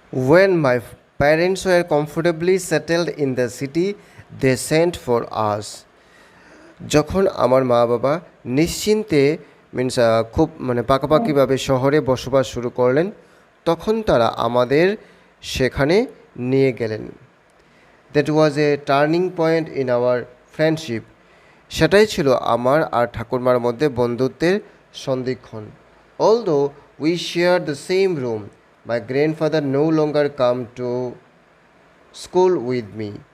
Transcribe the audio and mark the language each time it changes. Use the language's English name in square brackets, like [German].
[English] When my parents were comfortably settled in the city, they sent for us. [Bangla] যখন আমার মা বাবা নিশ্চিন্তে খুব পাকাপাকিভাবে শহরে বসবাস শুরু করলেন, তখন তারা আমাদের সেখানে নিয়ে গেলেন। [English] That was a turning point in our friendship. [Bangla] সেটাই ছিল আমার আর ঠাকুরমার মধ্যে বন্ধুত্বের সন্ধিক্ষণ। [English] Although we share the same room, my grandfather no longer come to school with me.